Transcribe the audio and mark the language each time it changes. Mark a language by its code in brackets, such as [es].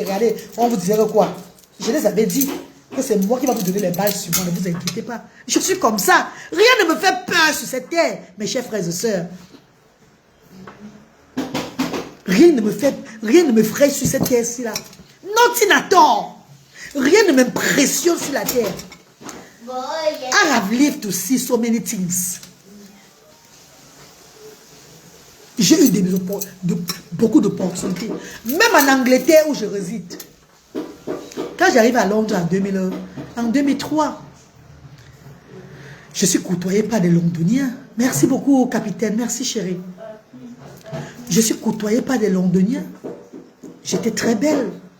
[fr] Regardez, on vous disait quoi. Je les avais dit que c'est moi qui va vous donner les balles sur moi. Ne vous inquiétez pas. Je suis comme ça. Rien ne me fait peur sur cette terre, mes chers frères et sœurs. Rien ne me fraye sur cette terre-ci là. [en] Nothing at all. [fr] Rien ne m'impressionne sur la terre. [en] I have lived to see so many things. [fr] J'ai eu beaucoup d'opportunités. Même en Angleterre où je réside. Quand j'arrive à Londres en 2003, je suis côtoyée par des Londoniens. Merci beaucoup, capitaine. Merci, chérie. Je suis côtoyée par des Londoniens. J'étais très belle.